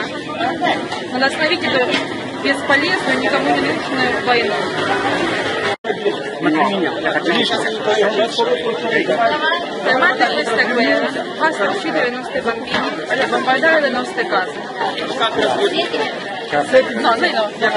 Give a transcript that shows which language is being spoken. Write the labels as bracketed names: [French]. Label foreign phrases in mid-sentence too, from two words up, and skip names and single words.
[Russian] Надо остановить эту бесполезную, никому не нужную войну. [Italian] Fermate questa guerra, basta uccidere i nostri bambini e bombardare le nostre case. No, noi no.